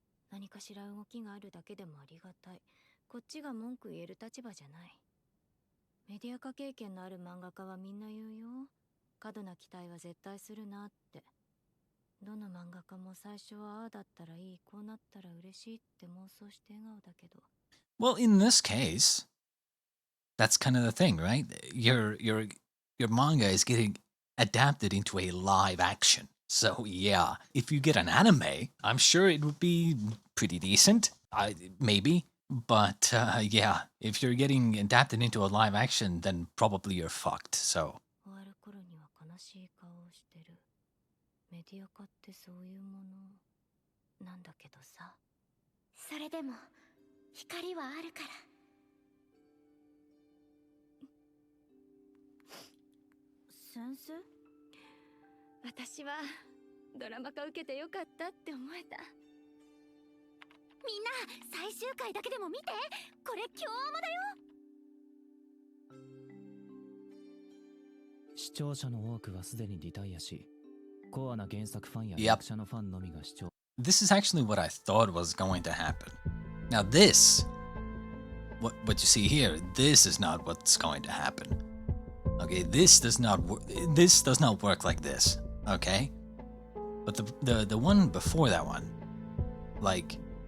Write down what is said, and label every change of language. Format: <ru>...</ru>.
<ja>何かしら動きがあるだけでもありがたい。こっちが文句言える立場じゃない。メディア化経験のある漫画家はみんな言うよ。過度な期待は絶対するなって。どの漫画家も最初はああだったらいい、こうなったら嬉しいって妄想して笑顔だけど。</ja> <en>Well, in this case, that's kind of the thing, right? Your manga is getting adapted into a live action. So yeah, if you get an anime, I'm sure it would be pretty decent. Maybe. But yeah, if you're getting adapted into a live action, then probably you're fucked. So</en> <ja>終わる頃には悲しい顔をしてる。メディア化ってそういうものなんだけどさ。それでも光はあるから。先生？私はドラマ化受けてよかったって思えた。みんな最終回だけでも見て。これ今日もだよ。視聴者の多くはすでにリタイアし、コアな原作ファンや</ja> <en>Yep.</en> <ja>役者のファンのみが視聴。</ja> <en>this is actually what I thought was going to happen. Now this, what you see here, this is not what's going to happen. Okay, this does not work like this. Okay, but the one before that one, like.</en>